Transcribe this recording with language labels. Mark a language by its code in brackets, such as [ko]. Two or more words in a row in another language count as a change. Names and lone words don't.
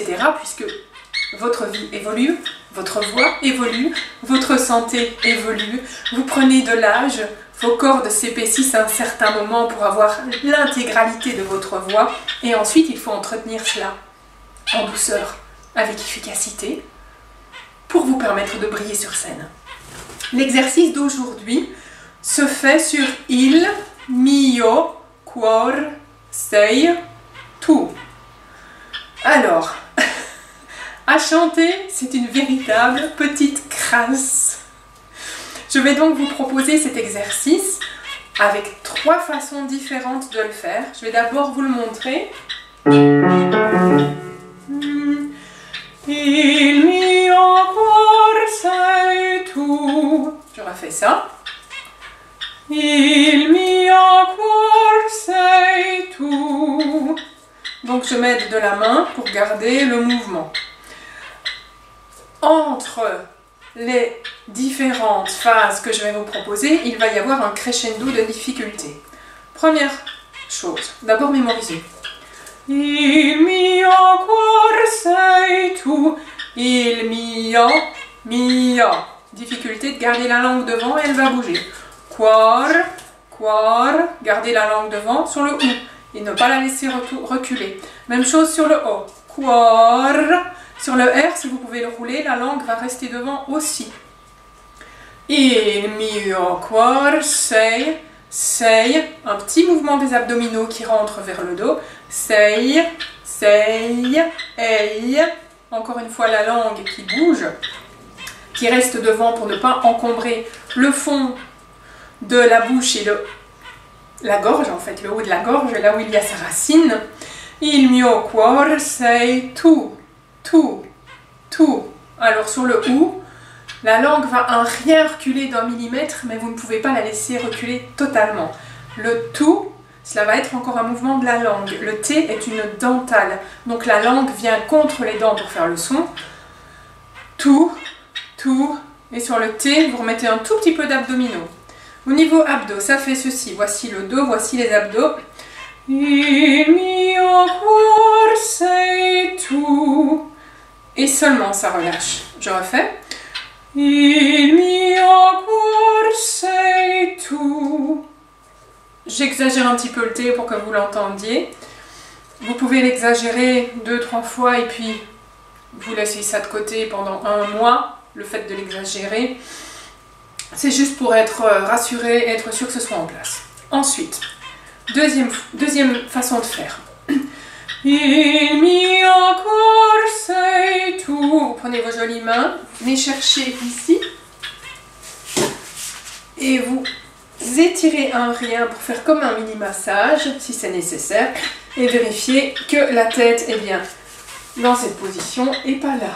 [fr] puisque votre vie évolue, votre voix évolue, votre santé évolue, vous prenez de l'âge, vos cordes s'épaississent à un certain moment pour avoir l'intégralité de votre voix et ensuite il faut entretenir cela en douceur, avec efficacité, pour vous permettre de briller sur scène. L'exercice d'aujourd'hui se fait sur [it] il mio cuor sei tu. [fr] Alors, à chanter, c'est une véritable petite crasse. Je vais donc vous proposer cet exercice avec 3 façons différentes de le faire. Je vais d'abord vous le montrer. [it] Il mio cuor sei tu. [fr] Je refais ça. [it] Il mio cuor sei tu. [fr] Donc je m'aide de la main pour garder le mouvement. Entre les différentes phases que je vais vous proposer, il va y avoir un crescendo de difficulté. Première chose, d'abord mémoriser. [it] Il mio cuor sei tu. Il mio. [fr] Difficulté de garder la langue devant, elle va bouger. Cuor, garder la langue devant sur le ou et ne pas la laisser reculer. Même chose sur le o. Cuor. Sur le R, si vous pouvez le rouler, la langue va rester devant aussi. [it] Il mio cuor sei, [fr] un petit mouvement des abdominaux qui rentre vers le dos. [it] Sei, ei. [fr] Encore une fois, la langue qui bouge, qui reste devant pour ne pas encombrer le fond de la bouche et la gorge, en fait, le haut de la gorge, là où il y a sa racine. [it] Il mio cuor sei tu. Tout. [fr] Alors sur le ou, la langue va un rien reculer d'1 millimètre, mais vous ne pouvez pas la laisser reculer totalement. Le tout, cela va être encore un mouvement de la langue. Le T est une dentale, donc la langue vient contre les dents pour faire le son. Tout, et sur le T, vous remettez un tout petit peu d'abdominaux. Au niveau abdos, ça fait ceci. Voici le dos, voici les abdos. [it] Il mio cuor sei tu. [fr] Et seulement ça relâche. Je refais. [it] Il mio cuor sei tu. [fr] J'exagère un petit peu le T pour que vous l'entendiez. Vous pouvez l'exagérer 2-3 fois et puis vous laissez ça de côté pendant 1 mois, le fait de l'exagérer. C'est juste pour être rassuré et être sûr que ce soit en place. Ensuite, deuxième façon de faire. [it] Il mio cuor sei tu. [fr] Vous prenez vos jolies mains, les cherchez ici et vous étirez un rien pour faire comme un mini massage si c'est nécessaire et vérifiez que la tête est bien dans cette position et pas là.